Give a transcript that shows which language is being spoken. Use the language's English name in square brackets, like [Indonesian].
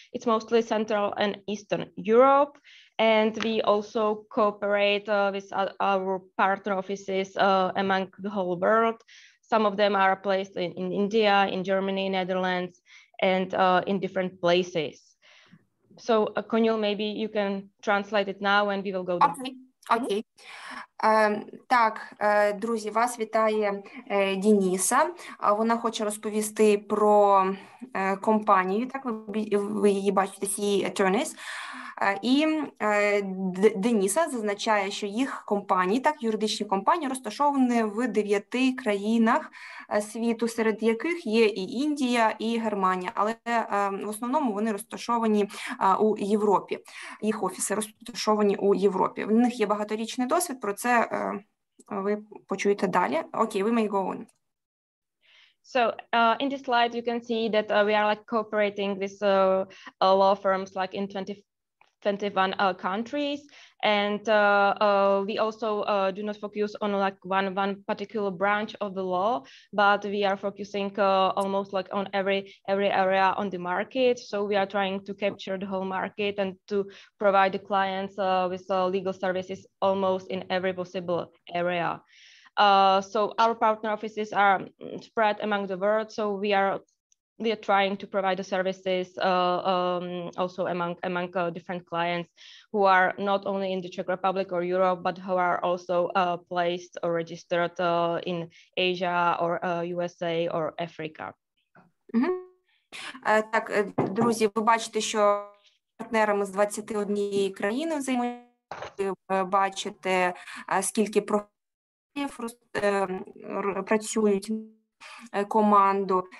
[English] It's mostly Central and Eastern Europe. And we also cooperate with our partner offices among the whole world. Some of them are placed in India, in Germany, Netherlands, and in different places. So, Konil, maybe you can translate it now and we will go there. [Ukrainian] Окей. Так, друзі, вас вітає Дениса. Вона хоче розповісти про компанію, так, ви її бачите, SE Attorneys. І Дениса зазначає, що їх компанії, так, юридичні компанії, розташовані в 9 країнах світу, серед яких є і Індія, і Германія, але в основному вони розташовані у Європі. Їх офіси розташовані у Європі. В них є багаторічний досвід, про це ви почуєте далі. [English] Окей, we may go on. So in this slide, you can see that we are like cooperating with law firms like in 21 countries, and we also do not focus on like one particular branch of the law, but we are focusing almost like on every area on the market. So we are trying to capture the whole market and to provide the clients with legal services almost in every possible area. So our partner offices are spread among the world, so we are trying to provide the services also among different clients who are not only in the Czech Republic or Europe, but who are also placed or registered in Asia or USA or Africa. [Ukrainian] Так, друзі, ви бачите, що партнерами з 21 країни взаємодіють, ви бачите, скільки професіоналів працюють команду.